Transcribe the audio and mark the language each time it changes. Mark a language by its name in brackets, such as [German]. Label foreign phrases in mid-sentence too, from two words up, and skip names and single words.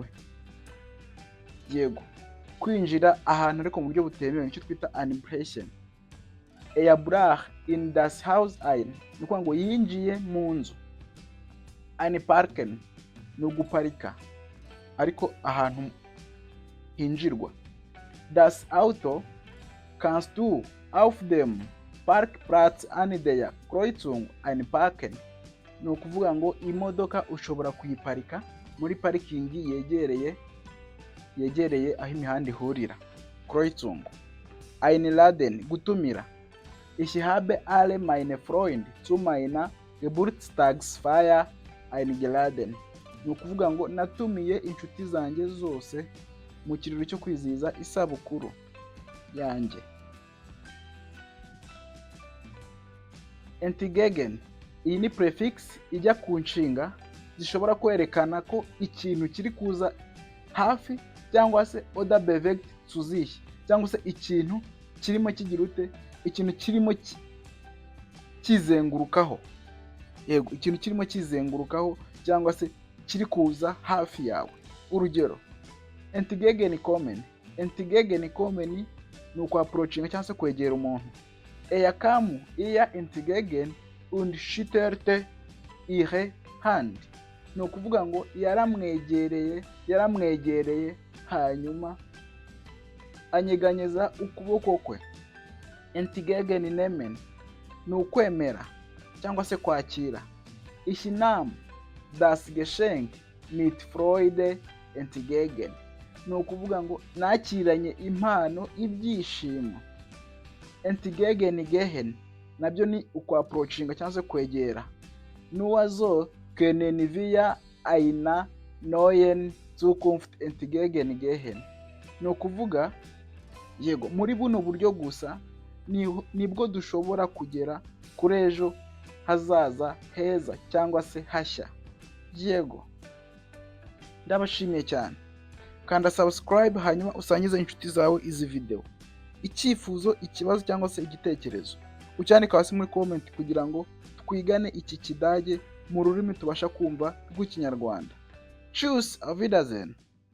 [Kinyarwanda] Yego, kwinjira ahantu ariko mu buryo butemewe nicyo twita einbrechen. [German] Brach in das Haus ein, [Kinyarwanda] ni ukuvuga ngo yinjiye mu nzu. Einparken ni uguparika ariko ahantu hinjirwa. [German] Das Auto kannst du auf dem Parkplatz an der Kreuzung einparken. [Kinyarwanda] Ni ukuvuga ngo imodoka ushobora kuyiparika muri parikingi yegereye aho imihanda ihurira. [German] Kreuzung. Einladen, gutumira. Ich habe alle meine Freunde zu meiner Geburtstagsfeier eingeladen. [Kinyarwanda] Ni ukuvuga ngo natumiye inshuti zanjye zose mu kirori cyo kwizihiza isabukuru yanjye. Entgegen, iyi ni prefix ijya ku nshinga zishobora kwerekana ko ikintu kiri kuza hafi cyangwa se [German] oder bewegt zu sich, [Kinyarwanda] cyangwa se ikintu kirimo kigira ute, ikintu kirimo kizengurukaho. Yego, ikintu kirimo kizengurukaho cyangwa se kiri kuza hafi yawe. Urugero, [German] entgegen kommen [Kinyarwanda] ni ukwapproachinga cyangwa se kwegera umuntu. [German] Kam ihr entgegen und schüttelte ihre Hand. [Kinyarwanda] Ni ukuvuga ngo yaramwegereye hanyuma anyeganyeza ukuboko kwe. [German] Entgegen nehmen [Kinyarwanda] ni ukwemera cyangwa se kwakira. [German] Ich nahm das Geschenk mit Freude entgegen. [Kinyarwanda] Ni ukuvuga ngo nakiranye impano ibyishimo. [German] Entgegen gehen [Kinyarwanda] nabyo ni ukwapproachinga cyangwa se kwegera. [German] Nur so können wir einer neuen Zukunft entgegen gehen. [Kinyarwanda] Ni ukuvuga, yego, muri buno buryo gusa nibwo dushobora kugera kuri ejo hazaza heza cyangwa se hashya. Yego, ndabashimiye cyane. Kanda subscribe hanyuma usangize inshuti zawe izi video. Icyifuzo, ikibazo cyangwa se igitekerezo ucyandika hasi muri comment kugira ngo twigane iki Kidage mu rurimi tubasha kumva rw'Ikinyarwanda. [German] Tschüss, auf Wiedersehen.